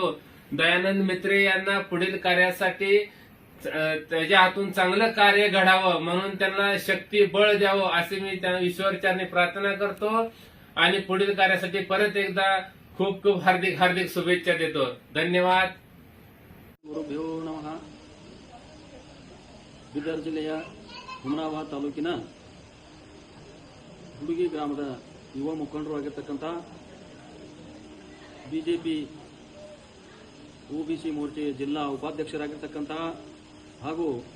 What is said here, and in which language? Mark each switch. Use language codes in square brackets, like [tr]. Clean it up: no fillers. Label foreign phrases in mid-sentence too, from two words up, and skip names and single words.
[mr] दयानंद मेत्रे यांना पुढील कार्यासाठी त्याच्या हातून चांगलं कार्य घडावं म्हणून त्यांना शक्ती बळ द्यावं असे मी त्यांना ईश्वरचरणी प्रार्थना करतो आणि पुढील कार्यासाठी परत एकदा खूप हार्दिक शुभेच्छा देतो. धन्यवाद. [sa] ಗುರುಭ್ಯೋ ನಮಃ. [kn] ಬೀದರ್ ಜಿಲ್ಲೆಯ ಹುಮನಾಬಾದ್ ತಾಲೂಕಿನ ಹುಡುಗಿ ಗ್ರಾಮದ ಯುವ ಮುಖಂಡರು ಆಗಿರ್ತಕ್ಕಂಥ BJP OBC ಮೋರ್ಚೆಯ ಜಿಲ್ಲಾ ಉಪಾಧ್ಯಕ್ಷರಾಗಿರ್ತಕ್ಕಂಥ ಹಾಗೂ